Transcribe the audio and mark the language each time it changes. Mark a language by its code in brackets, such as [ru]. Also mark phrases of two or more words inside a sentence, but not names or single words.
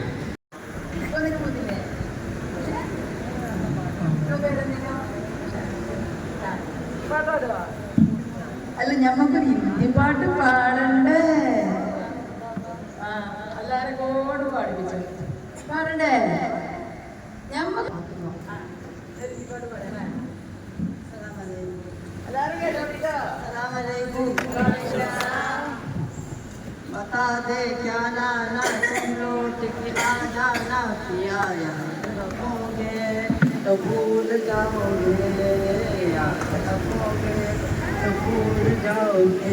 [ml] അല്ല ഞമ്മക്കൊരു ഹിന്ദി പാട്ട് പാടണ്ടേ? എല്ലാരും കൂടെ പാടിപ്പിച്ചു പാടണ്ടേ? ഞമ്മക്ക് എല്ലാരും കേട്ടോ. [hi] बता दे क्या नाना तुम लौट के आ जाना पिया, रखोगे तो भूल जाओगे, रखोगे तो भूल जाओगे.